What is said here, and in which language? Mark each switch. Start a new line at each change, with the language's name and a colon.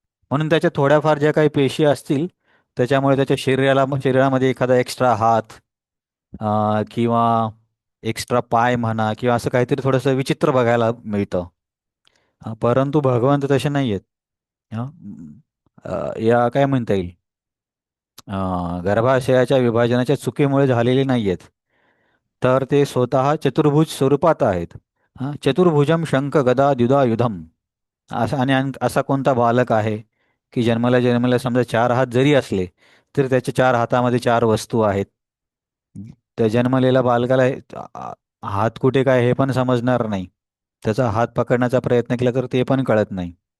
Marathi: म्हणून त्याच्या थोड्याफार ज्या काही पेशी असतील, त्याच्यामुळे त्याच्या शरीरामध्ये एखादा एक्स्ट्रा हात किंवा एक्स्ट्रा पाय म्हणा, किंवा असं काहीतरी थोडंसं विचित्र बघायला मिळतं. परंतु भगवंत तसे नाही आहेत. हं. या काय म्हणता येईल, गर्भाशयाच्या विभाजनाच्या चुकीमुळे झालेले नाही आहेत, तर ते स्वतः चतुर्भुज स्वरूपात आहेत.
Sanskrit: चतुर्भुजम शंख गदा द्युधायुधम.
Marathi: असा कोणता बालक आहे, की जन्माला जन्माला समजा चार हात जरी असले, तर त्याच्या चार हातामध्ये चार वस्तू आहेत. त्या जन्मलेल्या बालकाला हात कुठे काय हे पण समजणार नाही, त्याचा हात पकडण्याचा प्रयत्न केला तर ते पण कळत नाही.